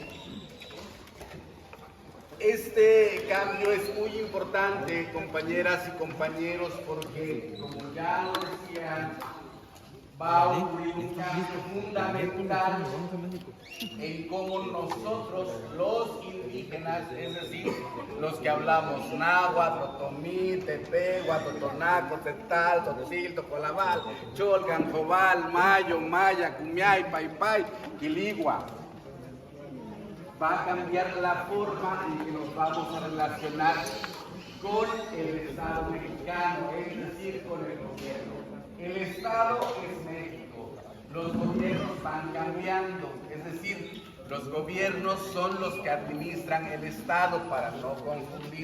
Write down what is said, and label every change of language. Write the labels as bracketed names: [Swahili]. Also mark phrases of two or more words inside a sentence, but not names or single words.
[Spanish] Este cambio es muy importante, compañeras y compañeros, porque, como ya lo decían, va a ocurrir un cambio fundamental en cómo nosotros, los indígenas, es decir, los que hablamos náhuatl, otomí, tepehuatl, totonaco, tetal, tzotzil, tocolabal, cholgan, jobal, mayo, maya, cumiay, paypay, quiligua. Va a cambiar la forma en que nos vamos a relacionar con el Estado mexicano, es decir, con el gobierno. El Estado es México, los gobiernos van cambiando, es decir, los gobiernos son los que administran el Estado, para no confundir.